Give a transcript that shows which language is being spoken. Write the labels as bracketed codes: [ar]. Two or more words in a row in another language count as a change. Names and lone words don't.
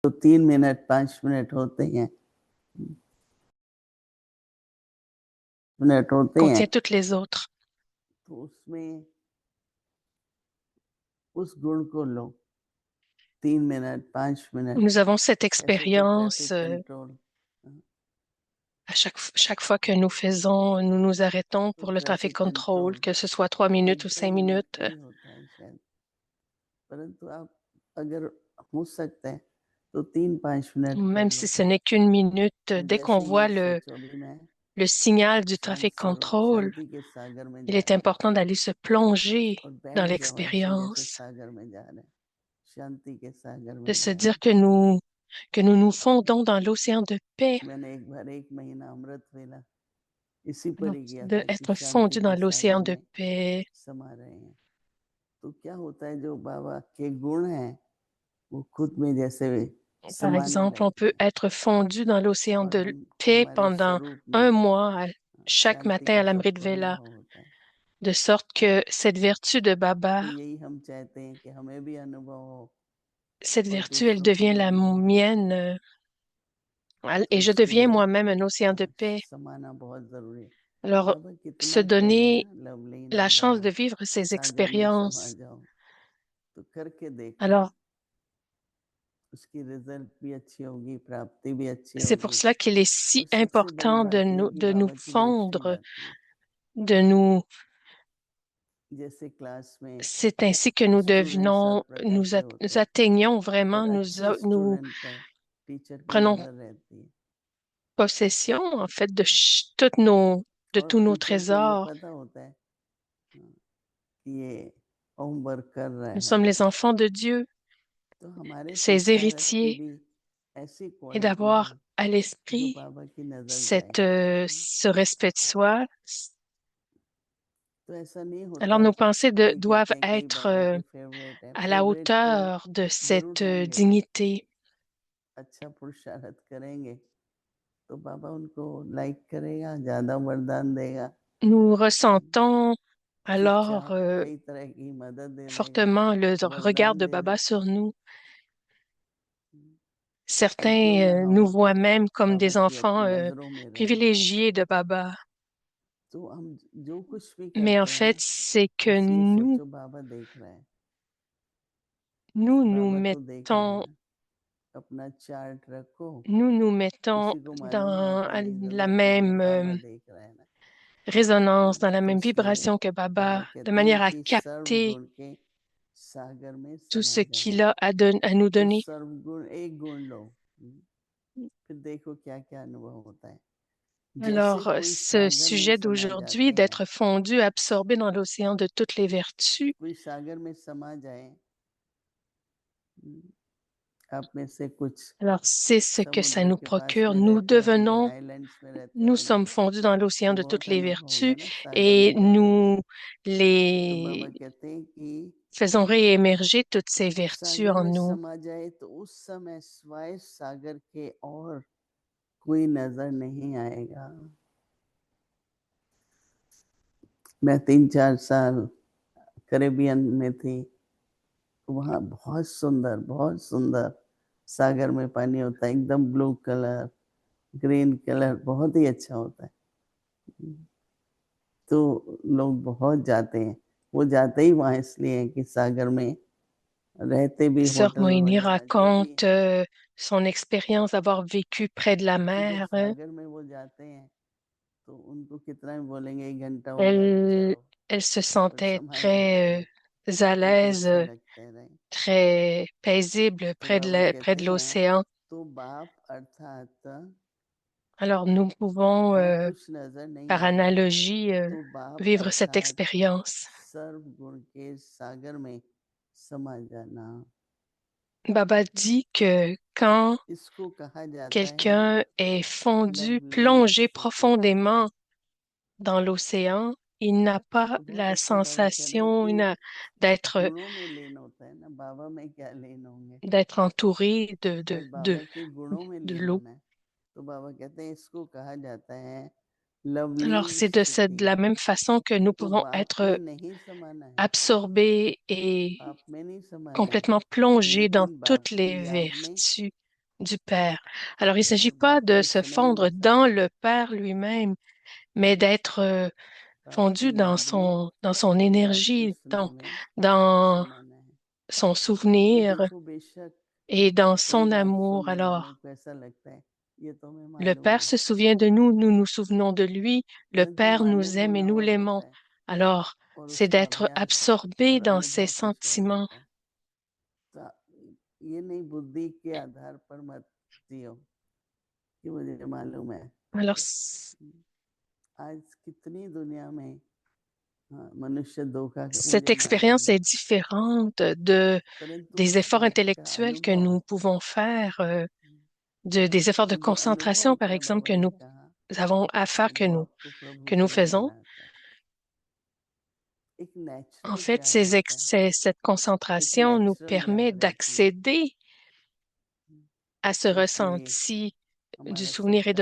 [hi] तो 3 मिनट 5 मिनट होते हैं, मिनट होते हैं, [fr] contient toutes les autres. [hi] तो उसमें उस गुण को लो, 3 मिनट 5 मिनट, [fr] Nous avons cette [hi] ऐसे तो [fr] expérience [en] traffic control, [fr] à chaque fois que nous nous arrêtons [hi] तो [fr] pour le trafic [hi] ट्रैफिक [fr] control, [hi] कंट्रोल [fr] que ce soit 3 minutes ou 5 minutes. [hi] ही होता है शायद, परंतु आप अगर हो सकता है तो 3-5 मिनट कर [fr] Même si [hi] लो। [fr] ce n'est qu'une minute, dès qu'on [hi] जैसे [fr] voit [hi] ये सोचो अभी मैं [fr] le signal du [hi] शांत [fr] trafic control, [hi] शांति के सागर में [fr] il [hi] जा [fr] est [hi] रहे हैं [fr] important d'aller se plonger [hi] और [fr] dans [hi] बैठ जाओ ऐसे जैसे [fr] l'expérience, [hi] सागर में जा रहे हैं, शांति के सागर [fr] de [hi] में [fr] se [hi] जा रहे [fr] dire [hi] हैं। [fr] que nous nous fondons dans l'océan de paix, [hi] मैंने एक बार 1 महीना अमृत वेला इसी पर [fr] alors [hi] ही किया था कि [fr] d'être [hi] शांति [fr] fondu [hi] के [fr] dans [hi] सागर [fr] l'océan de [hi] में [fr] paix. [hi] समा रहे हैं। तो क्या होता है, जो बाबा के गुण हैं वो खुद में जैसे [fr] Par [hi] समाने [fr] exemple, on [hi] लगते [fr] peut [hi] हैं [fr] être fondu dans l'océan [hi] और [fr] de [hi] हम [fr] paix [hi] हमारे [fr] pendant [hi] स्वरूप में [fr] un mois, chaque [hi] शांति [fr] matin [hi] का [fr] à l'Amrit [hi] सबको [fr] Vela, [hi] अनुभव होता है। [fr] de sorte que cette vertu de [hi] तो [fr] Baba, [hi] यही हम चाहते हैं कि हमें भी अनुभव हो [fr] cette [hi] और [fr] vertu, elle [hi] दूसरों को [fr] devient [hi] भी [fr] la [hi] अनुभव हो, [fr] mienne, [hi] तो [fr] et je [hi] उसके [fr] deviens [hi] लिए [fr] moi-même un océan de paix. [hi] समाना बहुत जरूरी है। [fr] Alors, [hi] बाबा [fr] se [hi] कितना कह रहे हैं [fr] donner [hi] ना, लवलीन [fr] la [hi] हो [fr] chance [hi] जाओ, [fr] de vivre ces [hi] सागर में समा [fr] expériences. [hi] जाओ, तो करके देखो, [fr] Alors, [hi] उसकी रिजल्ट भी अच्छी होगी, प्राप्ति भी अच्छी [fr] c'est pour [hi] होगी। [fr] cela qu'il est [hi] और [fr] si [hi] सबसे बड़ी [fr] important [hi] बात ये कि [fr] de nous [hi] बाबा की लेखनी [fr] fondre, [hi] जाती है। [fr] de nous. [hi] जैसे क्लास में [fr] C'est ainsi que [hi] स्टूडेंट सर पर बैठे होते [fr] nous [hi] हैं [fr] atteignons vraiment, [hi] और अच्छे [fr] nous [hi] स्टूडेंट पर टीचर की [fr] prenons [hi] नजर रहती है [fr] possession, en fait, de [hi] और [fr] tous nos [hi] टीचर को ये [fr] trésors. [hi] पता होता है कि ये होमवर्क कर रहे [fr] Nous [hi] हैं, [fr] sommes les enfants de Dieu, [hi] तो हमारे [fr] ses [hi] संस्कारक की [fr] héritiers, [hi] भी ऐसी [fr] et [hi] क्वालिटी हो [fr] d'avoir à [hi] जो [fr] l'esprit [hi] बाबा की नजर जाए। [fr] ce respect de soi. [hi] तो ऐसा नहीं [fr] Alors [hi] होता, [fr] nos pensées [hi] कोई [fr] doivent [hi] कहते हैं कई [fr] être [hi] बाबा के फेवरेट है, [fr] à la [hi] फेवरेट तो [fr] hauteur de [hi] जरूर [fr] cette [hi] होंगे, [fr] dignité. [hi] अच्छा पुरुषार्थ करेंगे तो बाबा उनको लाइक करेगा, ज्यादा वरदान देगा, [fr] Nous ressentons alors [hi] चुपचाप कई तरह की मदद दे देगा, [fr] fortement le regard [hi] वरदान [fr] de [hi] दे [fr] Baba [hi] देगा। [fr] sur nous. [hi] तो क्यों [fr] Certains [hi] ना हम [fr] nous voient même comme [hi] बाबा [fr] des [hi] की [fr] enfants [hi] नजरों में रहें। [fr] privilégiés de Baba. [hi] तो हम जो कुछ भी [fr] Mais en [hi] करते हैं [fr] fait, [hi] ना, [fr] c'est que [hi] बस ये सोचो बाबा देख रहा है, [fr] nous [hi] बाबा तो देख रहे [fr] mettons, [hi] हैं। अपना चार्ट रखो, [fr] nous mettons [hi] किसी को मालूम है [fr] dans [hi] अपनी [fr] la [hi] जरूरत नहीं है, [fr] même [hi] बाबा देख रहा है ना। [fr] résonance, dans la [hi] तो [fr] même [hi] इसलिए [fr] vibration que [hi] बाबा [fr] Baba, de [hi] कहते हैं [fr] manière à [hi] कि [fr] capter [hi] सर्वगुण के सागर में [fr] tout [hi] समा [fr] ce [hi] जाओ। [fr] qu'il a à nous [hi] तो [fr] donner. [hi] सर्वगुण एक गुण लो, फिर देखो क्या क्या अनुभव होता है। जैसे [fr] Alors, [hi] कोई [fr] ce [hi] सागर में [fr] sujet [hi] समा [fr] d'aujourd'hui, [hi] जाते हैं, [fr] d'être fondu, absorbé dans l'océan de toutes les vertus, [hi] कोई सागर में समा जाए, आप में से कुछ [fr] alors c'est ce que ça [hi] समुद्र [fr] nous [hi] के पास [fr] procure. [hi] में [fr] Nous [hi] रहते होंगे, [fr] devenons, [hi] आइलैंड्स में रहते [fr] nous [hi] होंगे, [fr] sommes fondus dans [hi] तो [fr] l'océan de toutes [hi] बहुत [fr] les [hi] अनुभव होगा [fr] vertus [hi] ना सागर [fr] et [hi] में जाने का। [fr] nous [hi] तो बाबा [fr] les [hi] कहते हैं कि [fr] faisons réémerger toutes ces vertus [hi] सागर [fr] en [hi] में [fr] nous. [hi] समा जाए तो उस समय स्वाय सागर के और कोई नजर नहीं आएगा। मैं 3-4 साल कैरेबियन में थी, वहाँ बहुत सुंदर सागर में पानी होता है, एकदम [en] blue color, green color, [hi] बहुत ही अच्छा होता है। तो लोग बहुत जाते हैं, वो जाते ही वहाँ इसलिए हैं कि सागर में रहते भी [fr] Sœur [hi] होटल [fr] Moini [hi] वगैरह जो भी [fr] raconte [hi] है, [fr] son expérience d'avoir vécu près de la [hi] तो जब [fr] mer. [hi] सागर में वो जाते हैं तो उनको कितना भी बोलेंगे 1 घंटा हो गया तो [fr] Elle, [hi] चलो, [fr] elle se [hi] पर [fr] sentait [hi] समाने लगते [fr] très [hi] हैं [fr] à [hi] क्योंकि [fr] l'aise, [hi] अच्छा लगता है। नहीं [fr] très paisible [hi] तो बाबा [fr] près [hi] कहते [fr] de [hi] हैं [fr] l'océan. [hi] तो बाप अर्थात [fr] Alors nous pouvons, [hi] और कुछ नजर नहीं [fr] par [hi] आएगा, [fr] analogie, [hi] तो बाप [fr] vivre cette [hi] अर्थात [fr] expérience. [hi] सर्व गुण के सागर में समा जाना, [fr] Baba dit que quand [hi] इसको कहा जाता है [fr] quelqu'un est fondu, [hi] लवलीन [fr] plongé [hi] सुख। [fr] profondément dans l'océan, il n'a pas [hi] तो बहुत [fr] la [hi] अच्छा बाबा कह रहे हैं [fr] sensation [hi] कि [fr] d'être [hi] गुणों में लीन होता है ना, बाबा में क्या लीन होंगे, [fr] d'être entouré [hi] पर बाबा के गुणों में [fr] de [hi] लीन [fr] l'eau. [hi] होना है। तो बाबा कहते हैं इसको कहा जाता है [fr] Alors [hi] लवलीन [fr] c'est [hi] सुखी। [fr] de la même façon que nous [hi] तो [fr] pouvons [hi] बाप में [fr] être [hi] नहीं समाना है, [fr] absorbés et [hi] बाप में नहीं समाना है, [fr] complètement plongés dans [hi] लेकिन बाप [fr] toutes les [hi] की याद में [fr] vertus, du Père. Alors, il ne s'agit [hi] और [fr] pas de [hi] बाकी [fr] se [hi] स्नेह में [fr] fondre dans [hi] समाना [fr] le Père lui-même, mais d'être fondu [hi] अपनी याद में [fr] dans son [hi] और याद के [fr] énergie, [hi] स्नेह में [fr] dans [hi] समाना है। [fr] son [hi] क्योंकि [fr] souvenir [hi] देखो बेशक [fr] et dans [hi] कोई [fr] son [hi] बात [fr] amour. [hi] सुनने वालों [fr] Alors, [hi] को ऐसा लगता है ये तो हमें [fr] le [hi] मालूम [fr] Père [hi] है। [fr] se souvient de nous, nous nous souvenons de lui, le [hi] परंतु [fr] Père nous [hi] मालूम [fr] aime et [hi] होना [fr] nous [hi] और [fr] l'aimons. [hi] होता है, [fr] Alors, [hi] और [fr] c'est [hi] उसका [fr] d'être [hi] अभ्यास [fr] absorbé [hi] और [fr] dans ses [hi] अनुभव कुछ और [fr] sentiments. [hi] होता है। तो ये नहीं बुद्धि के आधार पर मत जियो कि मुझे मालूम है। [fr] Alors, [hi] आज कितनी दुनिया में मनुष्य धोखा [fr] cette [hi] मुझे मालूम [fr] expérience [hi] है, [fr] est différente [hi] परंतु [fr] des [hi] उस [fr] efforts [hi] बात का [fr] intellectuels que [hi] अनुभव [fr] nous pouvons faire, des efforts de [hi] जो अनुभव [fr] concentration, par [hi] क्या [fr] exemple, [hi] बाबा [fr] que [hi] ने [fr] nous [hi] कहा [fr] avons à faire, [hi] जो आपको प्रभु [fr] que nous [hi] के लिए [fr] faisons. [hi] बनाता है, एक [fr] En [hi] नेचुरल [fr] fait, [hi] प्यार रहता है, [fr] cette [hi] एक [fr] concentration nous [hi] नेचुरल याद [fr] permet [hi] रहती है। [fr] d'accéder à ce [hi] तो इसलिए [fr] ressenti du [hi] हमारा [fr] souvenir et